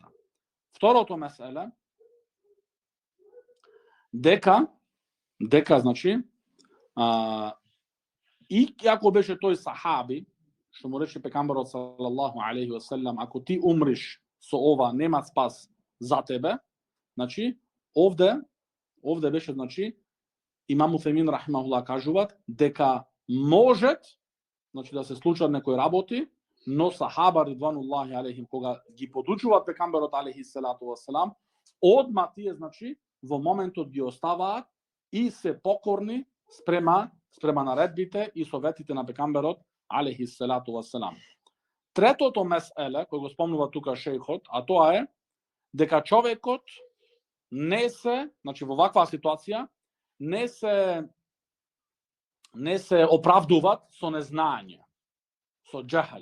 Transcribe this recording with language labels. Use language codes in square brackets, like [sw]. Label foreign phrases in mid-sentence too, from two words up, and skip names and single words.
[mk] Второто меселе, дека, значи, и ако беше тој сахаби, што му рече пекамбарот [ar] صلى الله عليه وسلم, [mk] ако ти умриш со ова, нема спас за тебе, значи, овде беше, значи, Имам Уфемин рахимахуллах кажуваат дека можат, значи, да се случат некои работи, но сахаба [ar] رضوان الله عليهم [mk] кога ги подучуваат пекамберот [ar] عليه الصلاة والسلام, [mk] одма тие, значи, во моментот ги оставаат и се покорни спрема наредбите и советите на пекамберот [ar] عليه الصلاة والسلام. [mk] Третото меселе кој го спомнува тука шейхот, а тоа е дека човекот не се, значи во ваква ситуација, не се оправдуваат со незнање, со џахал.